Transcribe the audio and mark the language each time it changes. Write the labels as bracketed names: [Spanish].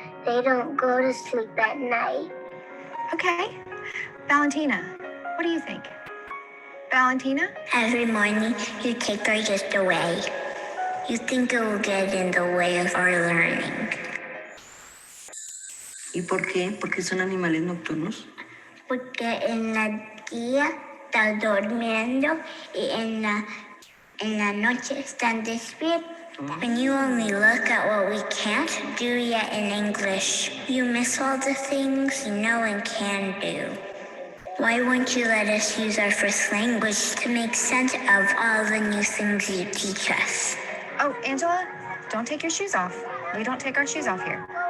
[English] They don't go to sleep at night. Okay. Valentina, what do you think? Valentina? Every morning, you take our gift away. You think it will get in the way of our learning. [Spanish] ¿Y por qué? ¿Por qué son animales nocturnos? Porque en la día están durmiendo y en la noche están despiertos. [English] When you only look at what we can't do yet in English, you miss all the things you know and can do. Why won't you let us use our first language to make sense of all the new things you teach us? Oh, Angela, don't take your shoes off. We don't take our shoes off here.